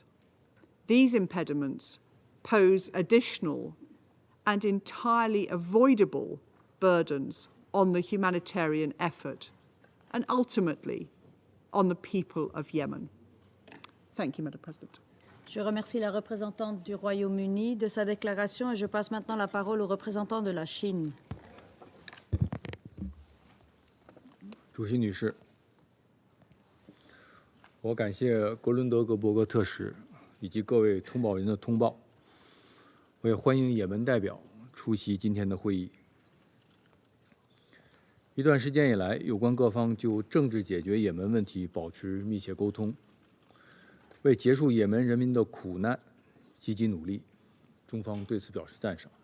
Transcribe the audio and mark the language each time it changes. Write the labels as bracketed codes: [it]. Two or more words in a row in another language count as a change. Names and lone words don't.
[en] These impediments pose additional and entirely avoidable burdens on the humanitarian effort and ultimately on the people of Yemen. Thank you, Madam President. [fr] Je remercie la représentante du Royaume-Uni de sa déclaration et je passe maintenant la parole au représentant de la Chine. [zh] 主席女士，我感谢格伦德格伯格特使以及各位通报人的通报，我也欢迎也门代表出席今天的会议。一段时间以来，有关各方就政治解决也门问题保持密切沟通，为结束也门人民的苦难积极努力，中方对此表示赞赏。